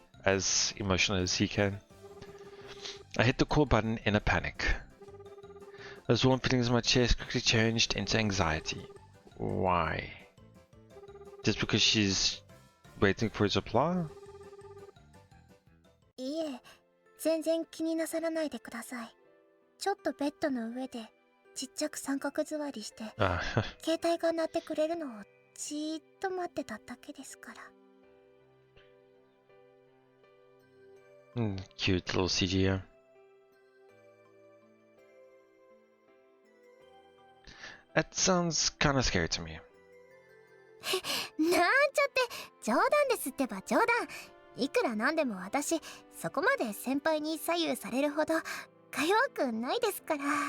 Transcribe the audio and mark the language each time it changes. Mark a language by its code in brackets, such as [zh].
[en] as emotional as he can. I hit the call button in a panic. Those warm feelings in my chest quickly changed into anxiety. Why? Just because she's waiting for his reply? [ja] いえ、全然気になさらないでください。ちょっとベッドの上でちっちゃく三角座りして、携帯が鳴ってくれるのをじーっと待ってただけですから。 [en] Cute little CGI. That sounds kinda scary to me. [ja] なんちゃって、冗談ですってば冗談。いくらなんでも私、そこまで先輩に左右されるほどか弱くないですから。